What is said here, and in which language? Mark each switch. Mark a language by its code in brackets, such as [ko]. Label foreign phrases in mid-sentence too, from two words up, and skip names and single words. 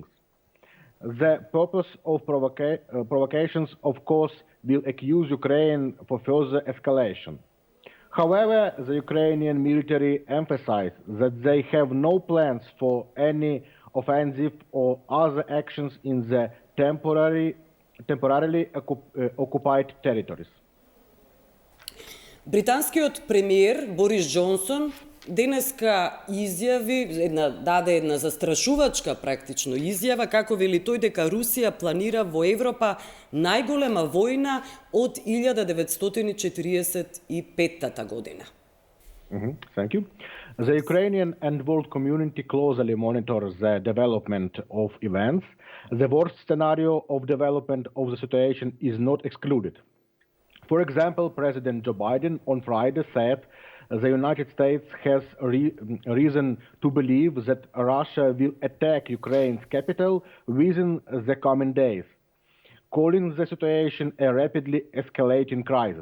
[en] The purpose of provocations, of course, will accuse Ukraine for further escalation. However, the Ukrainian military emphasized that they have no plans for any offensive or other actions in the temporarily occupied territories. [mk] Британскиот премиер Борис Џонсон денеска даде една застрашувачка практично изјава, како вели тој дека Русија планира во Европа најголема војна од 1945 година. [en] Thank you. The Ukrainian and world community closely monitors the development of events. The worst scenario of development of the situation is not excluded. For example, President Joe Biden on Friday said the United States has reason to believe that Russia will attack Ukraine's capital within the coming days, calling the situation a rapidly escalating crisis.